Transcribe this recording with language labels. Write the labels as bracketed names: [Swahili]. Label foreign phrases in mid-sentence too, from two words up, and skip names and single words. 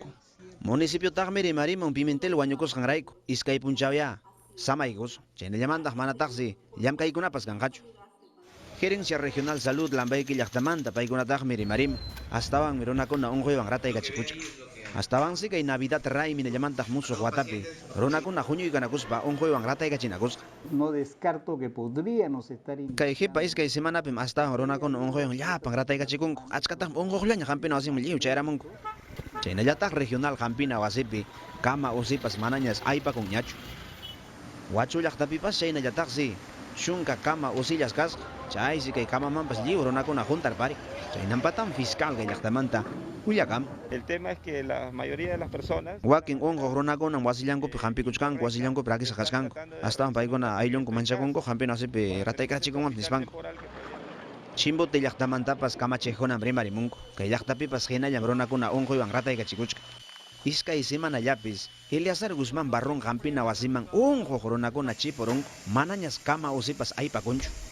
[Quechua] Municipio taqmi rimarimun Pimentel wañukusqanrayku iskay punchawya samaykus chaynallamantaq manataqsi llamkaykunapas kanqachu. Gerencia Regional Salud Lambayeque llaqtamanta paykunataqmi rimarimun astawanmi runakuna unquywan rataykachikuchka. Astawansi kay Navidad raymi nillamantaq musuq watapi runakuna huñuykanakuspa unquywan rataykachinakusqa. [Spanish] No descarto que podríamos estar [Quechua] Kay hipa iskay semanapim astawan runakuna unquywan llapan rataykachikunku. Achkataq unquqllaña Hampina wasiman lliw chayaramunku. Chaynallataq regional Hampina wasipi kama usipas manañas aypakunñachu. Huachu llaqtapipas chaynallataqsi chunka kama usillas kasqa. Chaysi kay kamamanpas lliw runakuna juntarpari. Chaynampatan fiscal kay llaqtamanta willakam. [Spanish] El tema es que la mayoría de las personas [Quechua] Wakin unquq runakunan wasillankupi hampikuchkanku, wasillankupi rakisaqachkanku. Astawan paykuna ayllunku manchakunku Hampina wasipi rataykachikunman nispanku. Chimbote llaqtamantapas kamachiqkunan rimarimunku. Kay llaqtapipas hinallam runakuna unquywan rataykachikuchka. Iskay semanallapis Eliazar Guzmán Barrón Hampina wasiman unquq runakuna chipurunku manañas kama usipas aypakunchu.